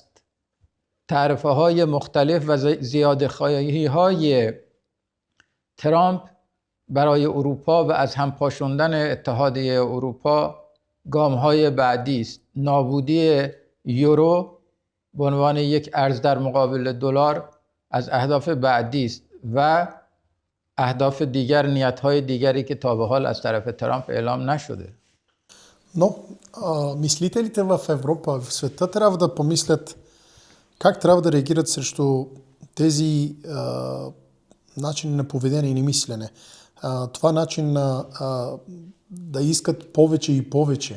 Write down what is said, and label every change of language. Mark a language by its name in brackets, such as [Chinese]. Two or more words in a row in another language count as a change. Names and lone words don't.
[Persian] تعرفه های مختلف و زیادخواهی های ترامپ برای اروپا و از هم پاشوندن اتحادیه اروپا گام های بعدی است. نابودی یورو به عنوان یک ارز در مقابل دلار از اهداف بعدی است و اهداف دیگر، نیت های دیگری که تا به حال از طرف ترامپ اعلام نشده. [Bulgarian] Но мислителите в Европа, в света трябва да помислят как трябва да реагират срещу тези начини на поведение и на мислене. Това начин да искат повече и повече.